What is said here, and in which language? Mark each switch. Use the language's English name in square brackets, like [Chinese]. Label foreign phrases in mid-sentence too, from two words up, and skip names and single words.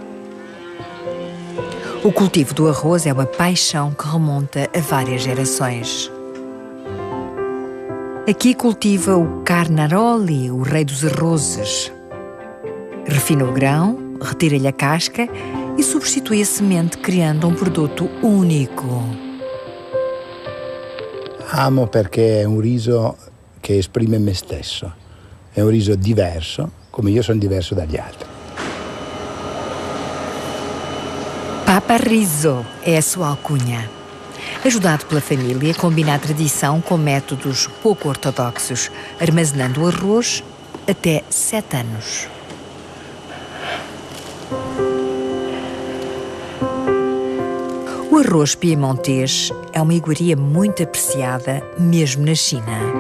[Portuguese] O cultivo do arroz é uma paixão que remonta a várias gerações. Aqui cultiva o Carnaroli, o rei dos arrozes. Refina o grão, retira-lhe a casca e substitui a semente, criando um produto único. [Italian] Amo perché è un riso che esprime me stesso. È un riso diverso, come io sono diverso dagli altri. [Portuguese] Papa Rizzo é a sua alcunha. Ajudado pela família, combina a tradição com métodos pouco ortodoxos, armazenando o arroz até 7 anos. O arroz piemontês é uma iguaria muito apreciada, mesmo na China.